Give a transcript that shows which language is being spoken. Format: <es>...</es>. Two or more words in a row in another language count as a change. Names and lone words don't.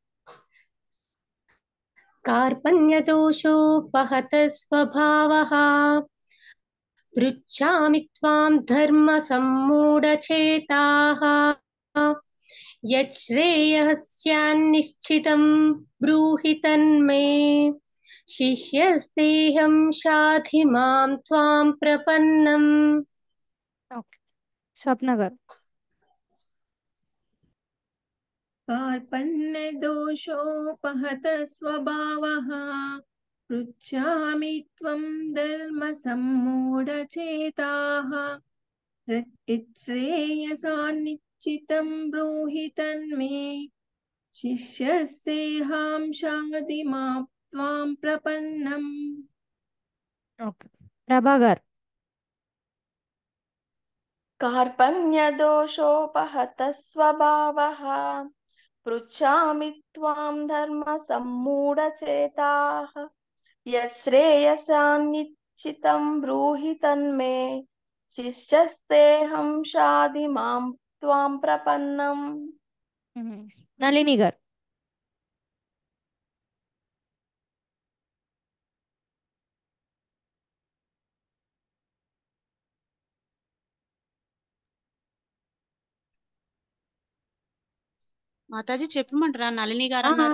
<sa>కార్పణ్యదోషోపహత స్వభావః పృచ్ఛామి త్వాం ధర్మ సమ్మూఢచేతాః యచ్ఛ్రేయస్యాన్నిశ్చితం బ్రూహి తన్మే శిష్యస్తేహం షాధి మాం త్వాం ప్రపన్నం.</sa> <te>ఓకే, స్వప్న గారు.</te> <sa>कार्पण्यदोषोपहत स्वभावः पृच्छामि त्वं धर्म सम्मूढचेताः यच्छ्रेयसान्निश्चितं ब्रूहि तन्मे शिष्यस्तेऽहं शाधि मां त्वां प्रपन्नम्.</sa> <te>ఓకే, ప్రభా గారు.</te> <sa>कार्पण्यदोषोपहत स्वभावः पृच्छामि त्वां धर्म सम्मूढचेताः यच्छ्रेयसान्निश्चितं ब्रूहि तन्मे शिष्यस्तेऽहं शाधि मां त्वां प्रपन्नम्.</sa> <te>నళిని గారు. మాతాజీ చెప్పమంటారా? నళిని గారు అన్నారు.</te>